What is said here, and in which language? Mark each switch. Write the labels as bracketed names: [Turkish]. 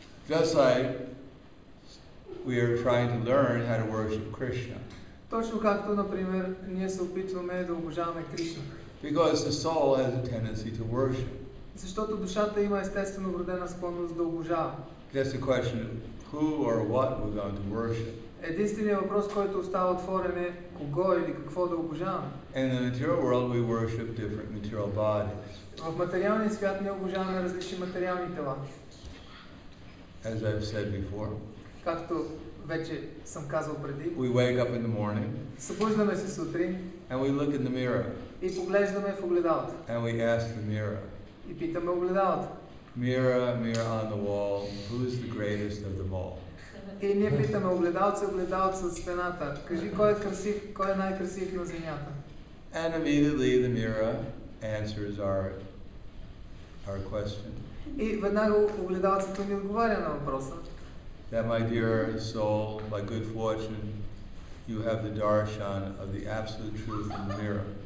[English] Just like we are trying to learn how to worship Krishna. [Bulgarian] Точно както, например, ние се опитваме да обожаваме Кришна. [English] Because the soul has a tendency to worship. [Bulgarian] Защото душата има естествено вродена склонност да обожава. [English] Just a question of who or what we're going to worship. [Bulgarian] Единственият въпрос, който остава отворен е кого или какво да обожаваме. [English] In the material world we worship different material bodies. [Bulgarian] В материалния свят ние обожаваме различни материални тела. [English] As I've said before. [Bulgarian] Както вече съм казал преди. [English] We wake up in the morning. [Bulgarian] Събуждаме се сутрин. [English] And we look in the mirror. [Bulgarian] И поглеждаме в огледалото. [English] And we ask the mirror. [Bulgarian] И питаме огледалото. [English] Mirror, mirror on the wall, who's the greatest of them all? [Bulgarian] И ние питаме огледалце в стената. Кажи кой е красив, кой е най-красив на земята. [English] And immediately the mirror answers our question. [Bulgarian] И веднага огледалцето ни отговаря на въпроса. [English] That my dear soul, by good fortune, you have the darshan of the absolute truth in the mirror.